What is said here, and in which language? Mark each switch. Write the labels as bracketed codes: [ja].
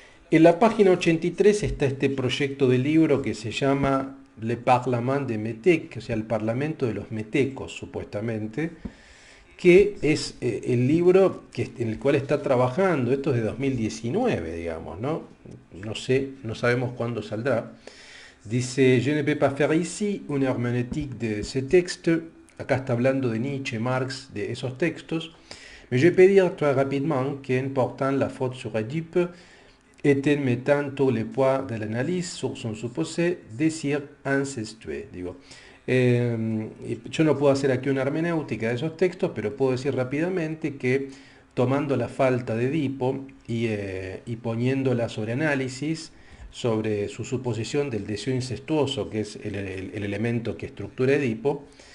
[es] En la página 83 está este proyecto de libro que se llama Le Parlement des Métèques, o sea, el Parlamento de los Metecos, supuestamente, que es el libro en el cual está trabajando. Esto es de 2019, digamos, ¿no? No sé, no sabemos cuándo saldrá. [fr] Dice, je ne peux pas faire ici une herméneutique de ces textes. [es] Acá está hablando de Nietzsche, Marx, de esos textos. [fr] Mais je peux dire très rapidement qu'en portant la faute sur Oedipe, et en mettant tout le poids de l'analyse sur son supposé désir incestueux. [es] Digo, yo no puedo hacer aquí una hermenéutica de esos textos, pero puedo decir rápidamente que tomando la falta de Edipo y poniéndola sobre análisis, sobre su suposición del deseo incestuoso, que es el elemento que estructura Edipo,